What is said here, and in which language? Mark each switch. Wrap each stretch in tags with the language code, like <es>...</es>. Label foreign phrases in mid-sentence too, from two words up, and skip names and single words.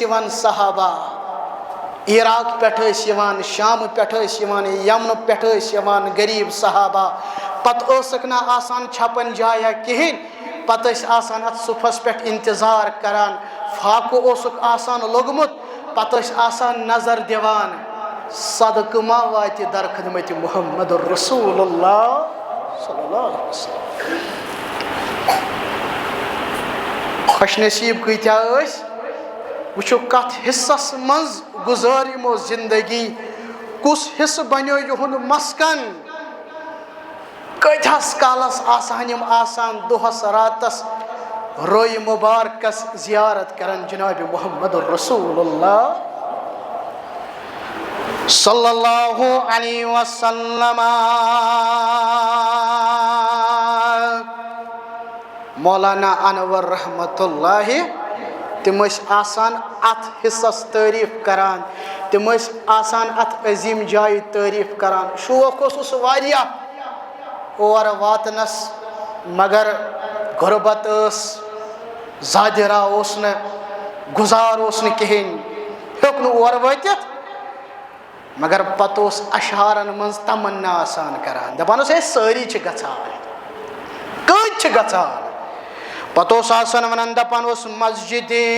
<ks>یِوان صحابہ عراق پٮ۪ٹھ ٲسۍ یِوان شامہٕ پٮ۪ٹھ ٲسۍ یِوان یمنہٕ پٮ۪ٹھ ٲسۍ یِوان غریٖب صحابہ پتہٕ ٲسکھ نہٕ آسان چھپن جایا کِہیٖنۍ پتہٕ ٲسۍ آسان اتھ صُفس پٮ۪ٹھ انتظار کران فاقہٕ اوسُکھ آسان لوٚگمُت پتہٕ ٲسۍ آسان نظر دِوان صدقہٕ ما واتہِ در خدمتِ محمد رسول اللہ</ks> <ar>صلی اللہ علیہ وسلم</ar> <ks>خوش نصیٖب کۭتیاہ ٲسۍ وٕچھو کتھ حصس منٛز گُزٲر یِمو زندگی کُس حصہٕ بنیو یِہُنٛد مسکن کۭتِہس کالس آسہن یِم آسان دۄہس راتس رویہِ مُبارکس زیارت کران جنابِ محمد رسول اللہ</ks> <ar>صلی اللہ علیہ وسلم</ar> <ks>مولانا انور</ks> <ar>رحمتہ اللہ</ar> <ks>تِم ٲسۍ آسان اتھ حصس تعریٖف کران تِم ٲسۍ آسان اتھ عظیٖم جایہِ تعریٖف کران شوق اوسُس واریاہ اور واتنس مگر غربت ٲس زادِرا اوس نہٕ گُزار اوس نہٕ کِہیٖنۍ ہیوٚک نہٕ اور وٲتِتھ مگر پتہٕ اوس اشعارن منٛز تمنا آسان کران دپان اوس ہے سٲری چھِ گژھان کۭتۍ چھِ گژھان پتہٕ اوس آسان ونان دپان اوس مسجدِ</ks>